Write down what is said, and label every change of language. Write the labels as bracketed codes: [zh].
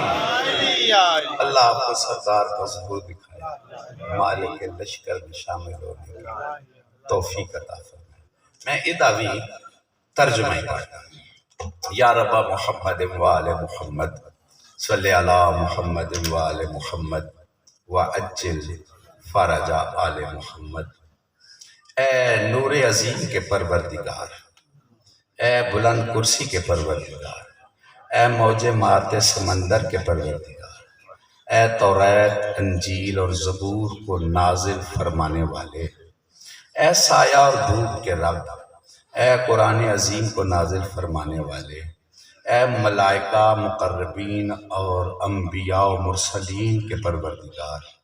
[ur] اللہ آپ کو سردار کا ظہور دکھائے، مالک لشکر میں شامل ہونے کی توفیق عطا فرمائے. میں اداوی ترجمہ ہی پڑھتا ہوں. [ar] یا رب محمد وآل محمد صلی علی محمد وآل محمد وعجل فرج آل محمد. [ur] اے نور عظیم کے پروردگار، اے بلند کرسی کے پروردگار، اے موج مارتے سمندر کے پروردگار، اے توریت انجیل اور زبور کو نازل فرمانے والے، اے سایہ اور دھوپ کے رب، اے قرآن عظیم کو نازل فرمانے والے، اے ملائکہ مقربین اور انبیاء و مرسلین کے پروردگار،